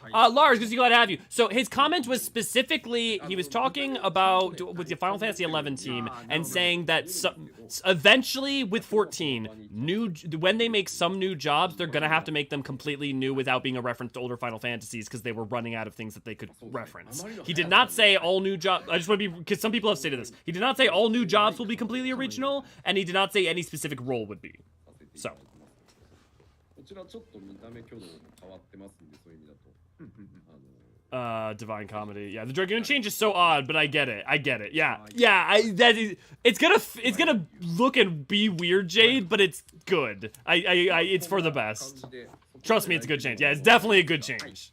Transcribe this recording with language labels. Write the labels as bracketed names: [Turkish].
[English] Lars, good to see, glad to have you. So his comment was specifically, he was talking about, with the Final Fantasy XI team, and saying that eventually, with 14, when they make some new jobs, they're gonna have to make them completely new without being a reference to older Final Fantasies, because they were running out of things that they could reference. He did not say all new jobs, I just want to be, because some people have stated this, he did not say all new jobs will be completely original, and he did not say any specific role would be. So. [Japanese] ちらちょっと見た目挙動も変わってますんで、そういう意味だと。 [English] Divine Comedy. Yeah, the Dragoon change is so odd, but I get it. Yeah, it's gonna look and be weird, Jade, but it's good. It's for the best. Trust me, it's a good change. Yeah, it's definitely a good change.